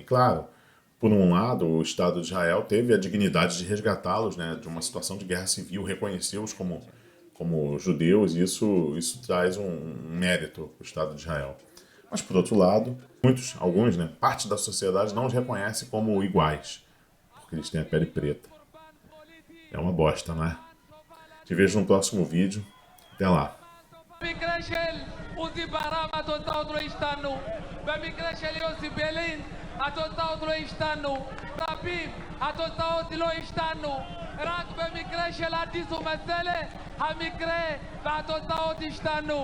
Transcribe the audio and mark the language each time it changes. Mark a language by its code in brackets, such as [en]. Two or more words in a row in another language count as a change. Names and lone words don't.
[pt] Claro, por um lado, o Estado de Israel teve a dignidade de resgatá-los, de uma situação de guerra civil, reconhecê-los como judeus, e isso traz um mérito para o Estado de Israel. Mas, por outro lado, alguns, parte da sociedade não os reconhece como iguais, porque eles têm a pele preta. É uma bosta, não é? Te vejo no próximo vídeo. Até lá. [he] במקרה של עוזי ברם התוצאות לא השתנו, במקרה של יוסי ביילין התוצאות לא השתנו, רבים התוצאות לא השתנו, רק במקרה של אדיס ומסלה המקרה והתוצאות השתנו.